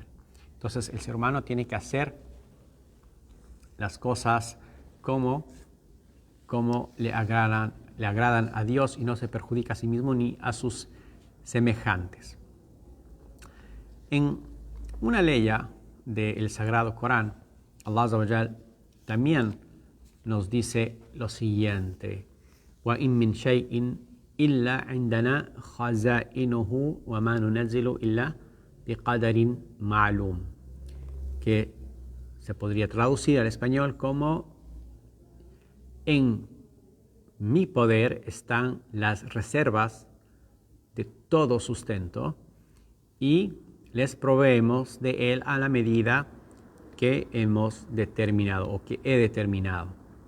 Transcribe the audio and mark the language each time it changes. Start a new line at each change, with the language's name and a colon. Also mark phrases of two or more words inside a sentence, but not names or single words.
Spanish: Entonces el ser humano tiene que hacer las cosas como le agradan a Dios y no se perjudica a sí mismo ni a sus semejantes. En una ley del Sagrado Corán, Allah
Arabic: عز وجل
Spanish: también nos dice lo siguiente:
Arabic: وَإِن مِّن شَيْءٍ إلا عندنا خزائنه وما ننزل إلا بقدر معلوم,
Spanish: que se podría traducir al español como: en mi poder están las reservas de todo sustento y les proveemos de él a la medida que hemos determinado o que he determinado. ¿Sí?